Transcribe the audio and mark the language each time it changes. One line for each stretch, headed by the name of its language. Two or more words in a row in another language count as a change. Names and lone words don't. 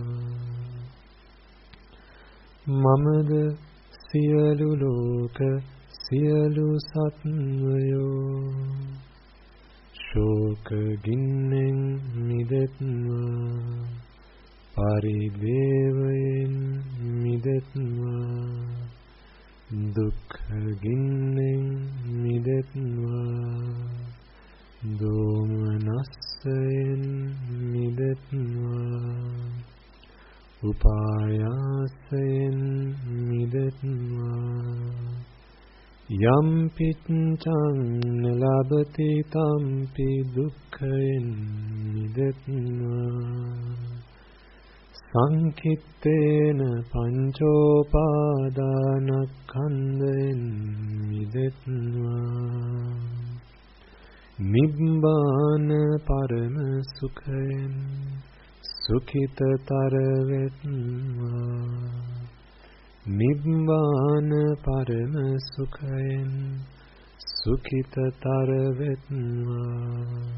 Sinhala: මමද සියලු ලෝක සියලු සත්වයෝ ශෝක ගින්නෙන් මිදෙත්වා පරිදේවයෙන් මිදෙත්වා දුක්ඛ ගින්නෙන් මිදෙත්වා දොම්නස්සයෙන් මිදෙත්වා උපායාසයෙන් මිදෙත්වා යම් පිච්ඡං ලබති තම්පි දුක්ඛයෙන් මිදෙත්වා සංකිත්තේන පංචෝපාදානස්කන්ධයෙන් මිදෙත්වා නිබ්බාන පරම සුඛයෙන් සුඛිතතර වෙත්වා නිබ්බාන පරම සුඛයෙන් සුඛිතතර වෙත්වා